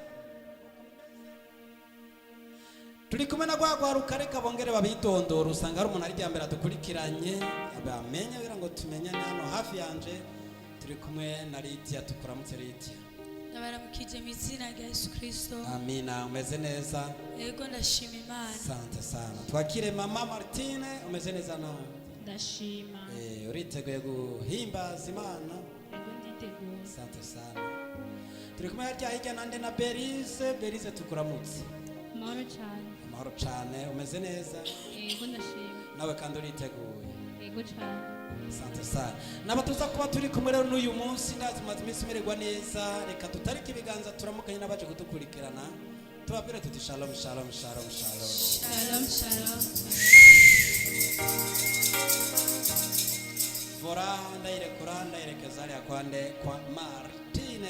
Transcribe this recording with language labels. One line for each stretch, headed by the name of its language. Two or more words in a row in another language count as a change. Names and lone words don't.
Kinyarwanda: Turi kumwe na gwagwaruka, reka bongere babitondora. Usanga ari umuntu ari ryambere dukurikiranye abamenye kugira ngo tumenyane. Hano hafi yanje turi kumwe na Lydia. Tukuramutse Lydia. Nabaramukije mu izina rya Yesu Kristo. Amina. Umeze neza? Yego ndashima Imana.
Swahili: Asante sana.
Kinyarwanda: Twakire mama Martine. Umeze neza nawe? Ndashima. Uriteguye guhimbaza Imana? Yego nditeguye.
Swahili: Asante sana.
Kinyarwanda: Turi kumwe hirya nande na Berize. Berize tukuramutse. Amahoro cyane. Amahoro cyane. Umeze neza? Yego ndashima. Nawe kandi uriteguye? Yego cyane.
Swahili: Asante sana.
Kinyarwanda: Nabatuza kuba turi kumwe rero n'uyu munsi, ndazi maze iminsi mererwa neza. Reka tutarike ibiganza turamukanye n'abaje kudukurikirana. Tubabwire tuti
Hebrew: shalom shalom shalom shalom. Shalom shalom.
Kinyarwanda: Vora ndayirekeza hariya kwa Martine.